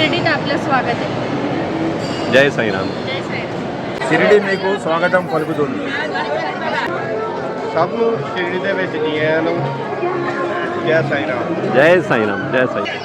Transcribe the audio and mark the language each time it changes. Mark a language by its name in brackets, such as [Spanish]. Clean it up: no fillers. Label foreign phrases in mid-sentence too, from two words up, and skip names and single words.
[Marathi] आपलं स्वागत आहे. जय साईराम. जय साईराम. [Telugu] शिर्डी మీకు స్వాగతం పలుకుతుంది. [Punjabi] ਸਭ ਨੂੰ ਸ਼ਿਰਡੀ ਦੇ ਵਿੱਚ ਜੀ ਆਇਆਂ ਨੂੰ जय साईं राम. [Marathi] जय साईराम. जय साईराम.